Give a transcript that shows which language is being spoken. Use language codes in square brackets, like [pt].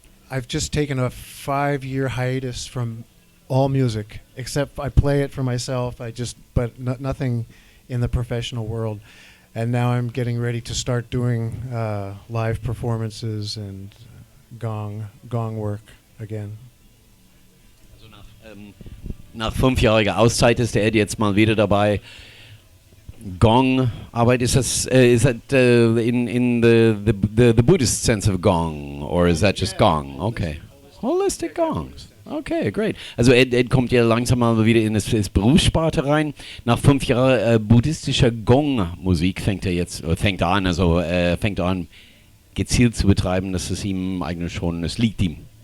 [en] I've just taken a 5-year hiatus from all music, except I play it for myself. But nothing in the professional world. And now I'm getting ready to start doing live performances and gong work again. [de] Also nach 5-jähriger Auszeit ist der Ed jetzt mal wieder dabei. [en] Gong-Arbeit, is that in the Buddhist sense of gong, or is that just gong? Okay. Holistic gongs. Okay, great. [de] Also Ed kommt ja langsam mal wieder in das Berufssparte rein. Nach 5 Jahren buddhistischer Gong-Musik fängt er an, gezielt zu betreiben. Das ist ihm eigentlich schon, es liegt ihm.